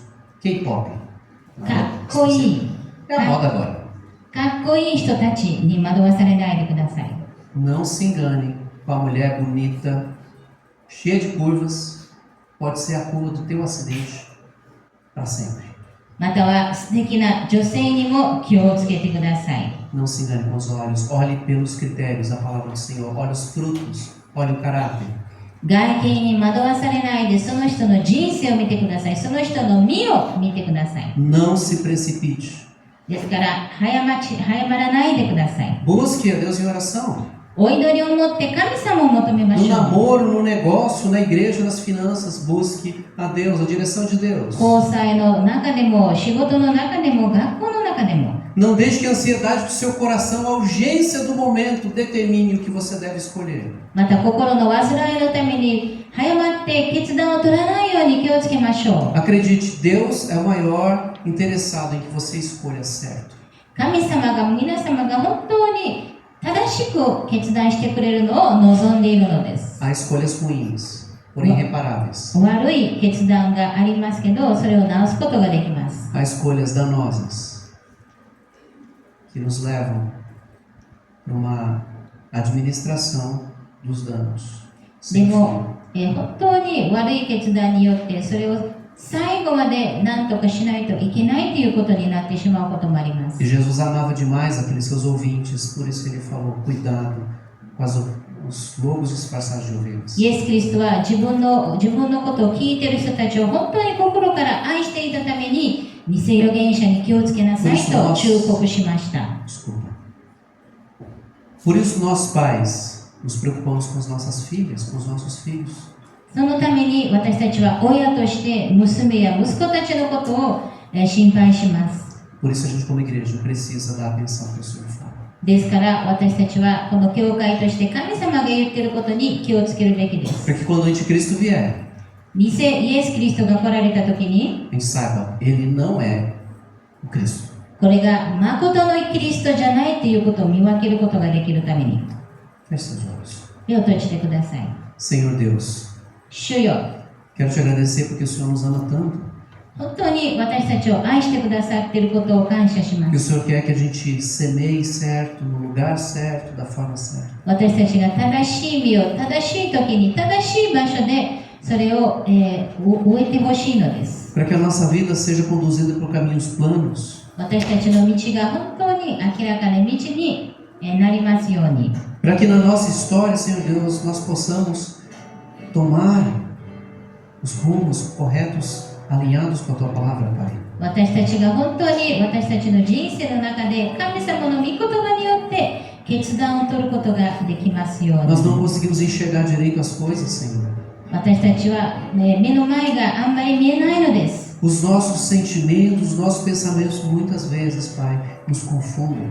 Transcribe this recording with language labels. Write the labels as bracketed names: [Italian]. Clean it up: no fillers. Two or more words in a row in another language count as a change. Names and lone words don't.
[Portuguese] K-pop. [Japanese] かっこいい、 [Portuguese] É a moda agora. [Japanese] かっこいい人たちに惑わされないでください。 [Portuguese] Não se engane com a mulher bonita, cheia de curvas. Pode ser a curva do teu acidente para sempre. [Japanese] または素敵な女性にも気をつけてください。 [Portuguese] Não se engane com os olhos. Olhe pelos critérios da palavra do Senhor. Olhe os frutos. Olhe o caráter. [Japanese] 外見に惑わされないで、その人の人生を見てください。その人の身を見てください。 [Portuguese] Não se precipite. [Japanese] ですから早まらないでください。 [Portuguese] Busque a Deus em oração. [Japanese] お祈りを持って神様を求めま [Portuguese] No [Japanese] しょう。 [Portuguese] namoro, no negócio, na igreja, nas finanças, busque a Deus, a direção de Deus. [Japanese] 交際の中でも、仕事の中でも、学校の中でも、 [Portuguese] Não deixe que a ansiedade do seu coração, a urgência do momento, determine o que você deve escolher. [Japanese] また心の煩いのために早まって決断を取らないように気をつけましょう。 [Portuguese] Acredite, Deus é o maior interessado em que você escolha certo. [Japanese] 神様が皆様が本当に正しく決断してくれるのを望んでいるのです。 [Portuguese] Há escolhas ruins, porém irreparáveis. [Japanese] 悪い決断がありますけど、それを直すことができます。 [Portuguese] Há escolhas danosas que nos levam para uma administração dos danos. [Japanese] で [Portuguese] Sem [Japanese] も [Portuguese] fim.、 [Japanese] 本当に悪い決断によってそれを最後まで何とかしないといけないということになってしまうこともあります。 [Portuguese] E Jesus amava demais aqueles seus ouvintes, por isso ele falou: cuidado com os lobos disfarçados de ovelhas. [Japanese] イエス・キリストは自分のことを聞いている人たちを本当に心から愛していたために、偽預言者に気をつけなさいと忠告しました。 [Portuguese] Desculpa. Por isso nós pais nos preocupamos com as nossas filhas, com os nossos filhos. [Japanese] そのために私たちは親として娘や息子たちのことを心配します。 [Portuguese] Por isso a gente como igreja precisa dar atenção que o Senhor fala. [Japanese] ですから私たちはこの教会として神様が言っていることに気をつけるべきです。 [Portuguese] Para que quando o anticristo vier, [Japanese] 偽イエス・キリストが来られた時に、 [Portuguese] a gente saiba, ele não é o Cristo. [Japanese] これが誠のキリストじゃないということを見分けることができるために、 [Portuguese] Feche seus olhos. [Japanese] 目を閉じてください。 [Portuguese] Senhor Deus, [Japanese] 主よ、 [Portuguese] quero te agradecer porque o Senhor nos ama tanto. [Japanese] 本当に私たちを愛してくださっていることを感謝しま [Portuguese] Que o [Japanese] す。 [Portuguese] Senhor quer que a gente semeie certo, no lugar certo, da forma certa. [Japanese] 私たちが正しい実を正しい時に正しい場所でそれを、植えてほしいのです。 [Portuguese] Para que a nossa vida seja conduzida por caminhos planos. [Japanese] 私たちの道が本当に明らかな道になりますように。 [Portuguese] Para que na nossa história, Senhor Deus, nós possamos tomar os rumos corretos, alinhados com a Tua palavra, Pai. [Japanese] 私たちが本当に私たちの人生の中で神様の御言葉によって決断を取ることができますように。 [Portuguese] Nós não conseguimos enxergar direito as coisas, Senhor. [Japanese] 私たちは、目の前があんまり見えないのです。 [Portuguese] Os nossos sentimentos, os nossos pensamentos, muitas vezes, Pai, nos confundem.